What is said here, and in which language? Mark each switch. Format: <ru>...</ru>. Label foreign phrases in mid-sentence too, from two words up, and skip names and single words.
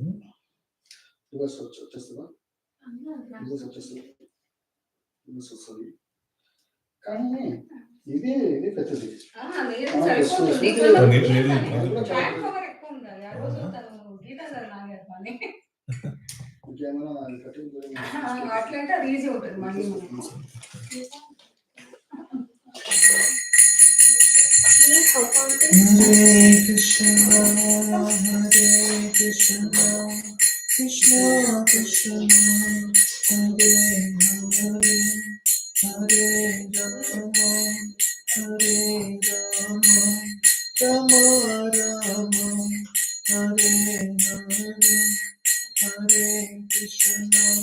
<te>వచ్చేస్తుందా వస్తుంది కానీ ఇది పెద్దది అట్లంటే అది ఈజీ ఉంటుంది మళ్ళీ</te> <sa>हरे कृष्ण, कृष्ण कृष्ण, हरे हरे, हरे राम, हरे राम, राम राम, हरे हरे, हरे कृष्ण,</sa>